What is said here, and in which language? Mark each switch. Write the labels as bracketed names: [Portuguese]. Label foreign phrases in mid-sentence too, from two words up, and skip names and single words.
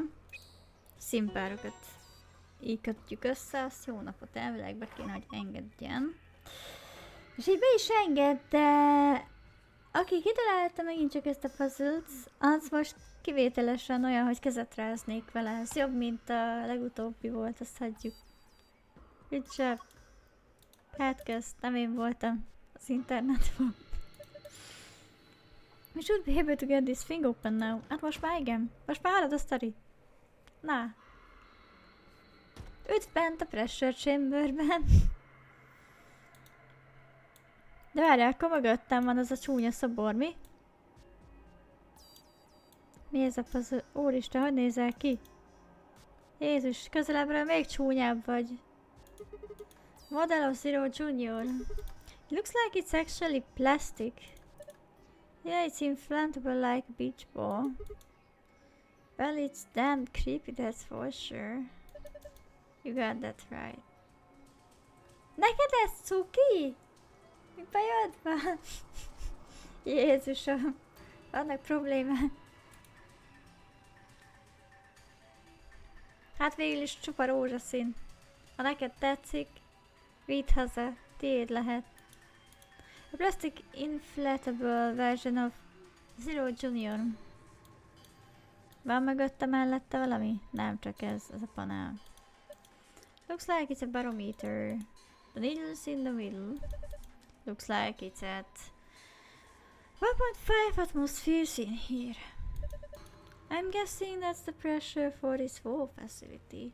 [Hungarian] Színpárokat így kötjük össze, azt jó napot elvileg be kéne, hogy engedjen. És így be is enged, de aki kitalálta megint csak ezt a puzzle-t, az most kivételesen olyan, hogy kezet ráznék vele. Ez jobb, mint a legutóbbi volt, azt hagyjuk. [English] Good job. [Hungarian] Hát kezd, nem én voltam. Az internetben. [English] We should be able to get this thing open now. [Hungarian] Hát most már igen. Most már halad a sztori. Na. Üdv bent a [English] pressure chamberben. [Hungarian] De várjál, akkor mögöttem van az a csúnya szobor, mi? Mi ez a puzzle? Úristen, hogy nézel ki? Jézus, közelebbről még csúnyább vagy. [English] Model of Zero Junior. It looks like it's actually plastic. Yeah, it's inflatable like a beach ball. Well, it's damn creepy, that's for sure. You got that right. [Hungarian] Neked ez cuki? Mi bajod van? Jézusom, vannak problémák. Hát végül is csupa rózsaszín. Ha neked tetszik, vidd haza, tiéd lehet. [English] A plastic inflatable version of Zero Junior. [Hungarian] Van mögötte mellette valami? Nem, csak ez a panel. [English] Looks like it's a barometer. The needle's in the middle. Looks like it's at 1.5 atmospheres in here. I'm guessing that's the pressure for this whole facility.